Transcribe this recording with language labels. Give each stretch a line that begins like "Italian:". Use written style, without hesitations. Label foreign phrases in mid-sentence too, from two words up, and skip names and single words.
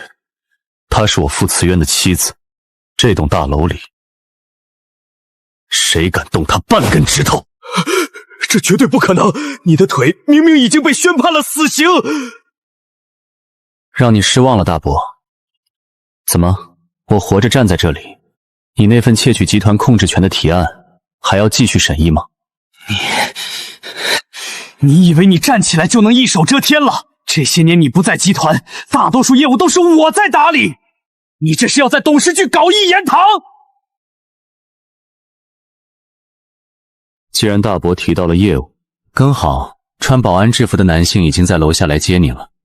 Chinese: 她是我傅慈淵的妻子，這棟大樓裡，誰敢動他半根指頭？這絕對不可能！你的腿明明已經被宣判了死刑。讓你失望了，大伯。怎麼，我活着站在這裡，你那份竊取集團控制權的提案還要繼續審議嗎？你以為你站起來就能一手遮天了？這些年你不在集團，大多數業務都是我在打理。你這是要在董事局搞一言堂？既然大伯提到了業務，剛好穿保安制服的男性已經在樓下來接你了。